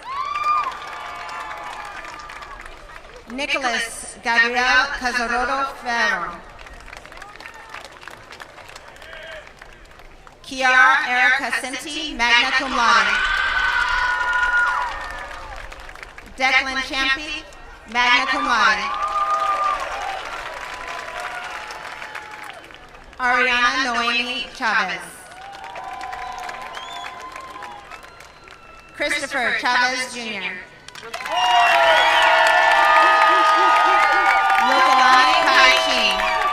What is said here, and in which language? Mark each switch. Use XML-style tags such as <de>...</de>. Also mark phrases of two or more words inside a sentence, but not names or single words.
<en>Nicholas Gabriel Cazarodo Ferro. Kiara Erica Cinti,</en> <la>magna cum laude.</la> <en>Declan Champy,</en> <la>magna cum laude.</la> <en>Ariana Noemi Chavez. Christopher Chavez Jr. Lokalani Kai Sheen.</en>